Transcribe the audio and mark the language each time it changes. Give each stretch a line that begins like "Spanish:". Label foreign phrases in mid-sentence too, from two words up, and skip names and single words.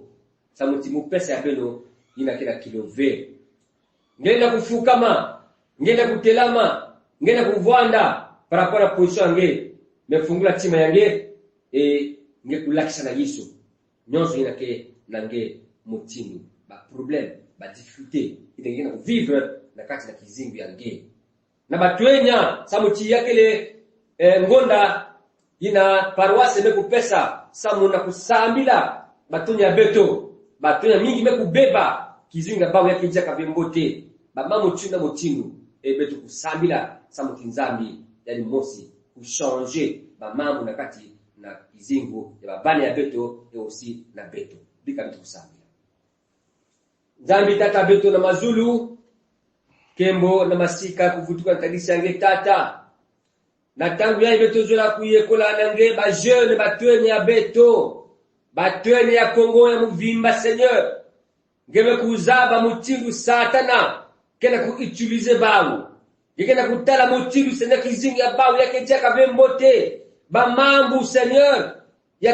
Kituba (Democratic Republic of Congo): Sa motimu pesa ya beno ina kena kilo ve. Ngenda kufukama ngenda kutelama, ngenda kuvwanda parapora position yange, mefungula tima yange nge kulakisa na Yesu. Nyonso inake nange motini, ba problème, ba difficulté, ngenda vivre na kati na kizingu yange. Na batwenya samuti yakele ngonda ina paroisse me kupesa samuna kusambila batonya beto, batonya mingi me kubeba kizingu na bawo yake jaka bembote. Ba mamu tuna motinu betu kusambila samuti nzambi yani mosi kuchanger ba mambo na kati na kizingu ya babane ya beto
French: et aussi
Kituba (Democratic Republic of Congo): na beto bika betu kusambila nzambi tata beto na mazulu kembo na masika kuvutuka ntagisi yange tata na tangu ya beto zola kuyekola nange ba jeune batwene ya beto batwene ya Kongo ya muvimba Seigneur ngebe kuzaba mutingu satana kena kuutilize bawu yekena kutala motilu Seigneur kizingi ya bawu yake jaka bembote ba mambu Seigneur ya